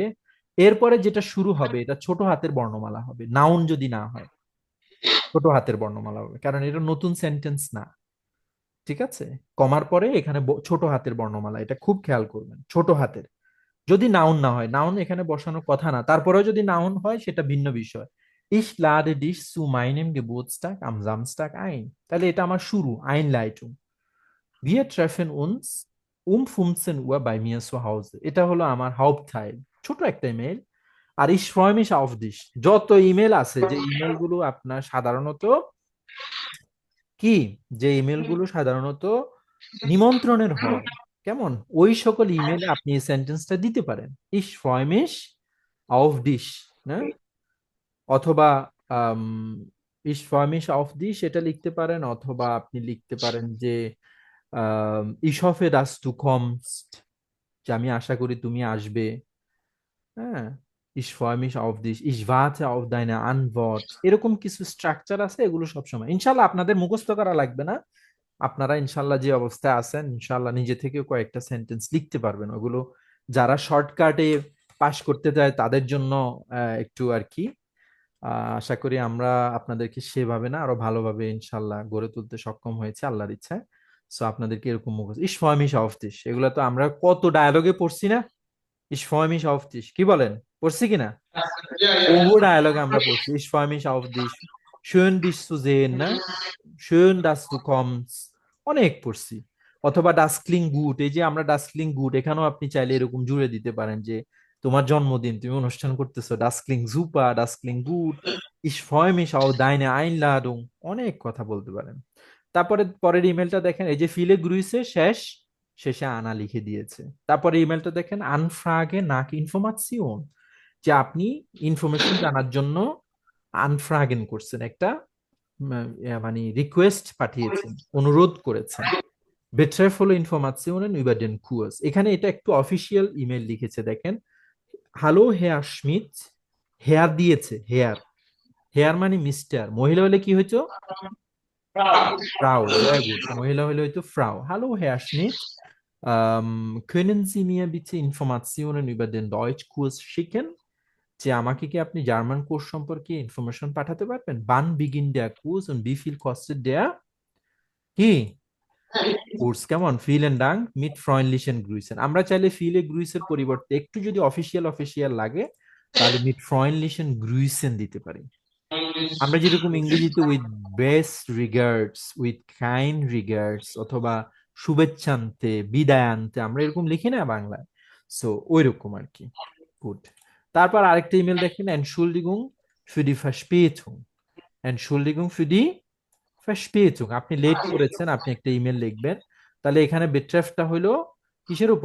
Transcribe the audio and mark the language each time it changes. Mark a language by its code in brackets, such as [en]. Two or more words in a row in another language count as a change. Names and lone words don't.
[bn] এরপরে যেটা শুরু হবে এটা ছোট হাতের বর্ণমালা হবে, নাউন যদি না হয় ছোট হাতের বর্ণমালা হবে, কারণ এটা নতুন সেন্টেন্স না। ঠিক আছে, কমার পরে এখানে ছোট হাতের বর্ণমালা, এটা খুব খেয়াল করবেন, ছোট হাতের। যদি নাউন না হয়, নাউন এখানে বসানোর কথা না, তারপরেও যদি নাউন হয় সেটা ভিন্ন বিষয়। [de] Ich lade dich zu meinem Geburtstag am Samstag ein, [bn] তাহলে এটা আমার শুরু, Einleitung. [de] Wir treffen uns um 15 Uhr bei mir zu Hause, [bn] এটা হলো আমার Hauptteil, ছোট একটা ইমেল। [de] আর ich freue mich auf dich, [bn] যত ইমেল আছে, যে ইমেল গুলো আপনার সাধারণত কি, যে ইমেল গুলো সাধারণত নিমন্ত্রণের হয়, কেমন, ওই সকল ইমেলে আপনি এই সেন্টেন্সটা দিতে পারেন, [de] ich freue mich auf dich, [bn] না, অথবা আম, [de] ich freue mich auf dich [bn] এটা লিখতে পারেন, অথবা আপনি লিখতে পারেন যে [de] ich hoffe dass du kommst, [bn] যে আমি আশা করি তুমি আসবে। হ্যাঁ, [de] ich freue mich auf dich, ich warte auf deine Antwort, [bn] এরকম কিছু স্ট্রাকচার আছে, এগুলো সবসময় ইনশাল্লাহ আপনাদের মুখস্থ করা লাগবে না। আপনারা ইনশাল্লাহ যে অবস্থায় আছেন, ইনশাল্লাহ নিজে থেকে কয়েকটা সেন্টেন্স লিখতে পারবেন। ওগুলো যারা শর্টকাটে পাশ করতে চায় তাদের জন্য একটু আর কি। আশা করি আমরা আপনাদেরকে সেভাবে না আরো ভালোভাবে ইনশাল্লাহ গড়ে তুলতে সক্ষম হয়েছে আল্লাহর ইচ্ছায়। সো আপনাদেরকে এরকম মুখস্থ, [de] ich freue mich auf dich, [bn] এগুলো তো আমরা কত ডায়ালগে পড়ছি না। [de] ich freue mich auf dich, [bn] কি বলেন, পড়ছি কিনা? বহু ডায়ালগে আমরা পড়ছি, [de] ich freue mich auf dich, schön dich zu sehen, না, schön dass du kommst, [bn] অনেক পড়ছি। [de] অথবা das klingt gut, [bn] এই যে আমরা [de] das klingt gut, [bn] এখানেও আপনি চাইলে এরকম জুড়ে দিতে পারেন যে তোমার জন্মদিন, তুমি অনুষ্ঠান করতেছো, [de] das klingt super, das klingt gut, ich freue mich auf deine Einladung, [bn] অনেক কথা বলতে পারেন। তারপরে পরের ইমেলটা দেখেন, এই যে [de] Viele Grüße [bn] শেষ, শেষে আনা লিখে দিয়েছে। তারপরে ইমেলটা দেখেন, [de] Anfrage nach Information, [bn] যে আপনি ইনফরমেশন জানার জন্য আনফ্রাগেন করছেন, একটা মানে রিকোয়েস্ট পাঠিয়েছেন, অনুরোধ করেছেন। বেট্রেফ হলো [de] Information über den Kurs. [bn] এখানে এটা একটু অফিসিয়াল ইমেল লিখেছে দেখেন, [de] Hallo Herr Smith, [bn] হেয়ার দিয়েছে, হেয়ার, হেয়ার মানে মিস্টার, মহিলা হলে কি হইতো? ফ্রাউ, [de] sehr gut, [bn] মহিলা হলে হয়তো ফ্রাউ। [de] Hallo Herr Smith, können Sie mir bitte Informationen über den Deutschkurs schicken? [bn] যে আমাকে কি আপনি জার্মান কোর্স সম্পর্কে ইনফরমেশন পাঠাতে পারবেন? [de] Wann beginnt der Kurs und wie viel kostet der? [bn] কি কোর্স? কেমন? [de] Vielen Dank mit freundlichen Grüßen. [bn] আমরা চাইলে ফিলে গ্রুইসের পরিবর্তে একটু যদি অফিসিয়াল অফিসিয়াল লাগে তাহলে [de] mit freundlichen Grüßen [bn] দিতে পারি। আমরা যেরকম ইংরেজিতে [en] with best regards, with kind regards [bn] অথবা শুভেচ্ছান্তে, বিদায়ান্তে আমরা এরকম লিখি না বাংলায়, সো ওই রকম আর কি। গুড। তারপর আরেকটা ইমেল দেখেন, [de] Entschuldigung für die Verspätung, Entschuldigung für die Verspätung, [bn] আপনি লেট করেছেন, আপনি একটা ইমেল লিখবেন, তাহলে এখানে বেট্রেফটা হলো কিসের উপর?